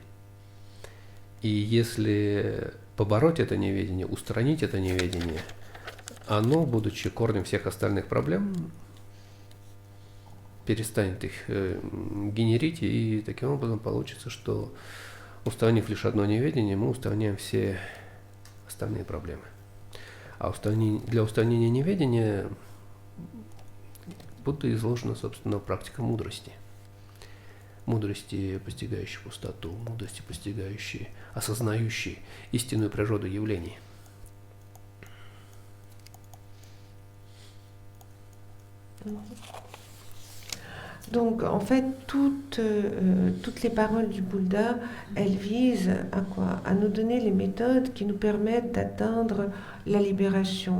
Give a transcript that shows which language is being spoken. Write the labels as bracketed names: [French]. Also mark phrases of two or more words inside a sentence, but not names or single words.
[Russian] И если побороть это неведение, устранить это неведение, оно, будучи корнем всех остальных проблем, перестанет их генерить, и таким образом получится, что, устранив лишь одно неведение, мы устраняем все остальные проблемы. А для устранения неведения Будда изложена, собственно, практика мудрости. Мудрости, постигающей пустоту, мудрости, постигающей, осознающей истинную природу явлений. [French] Donc, en fait, toutes les paroles du Bouddha, elles visent à quoi? À nous donner les méthodes qui nous permettent d'atteindre la libération.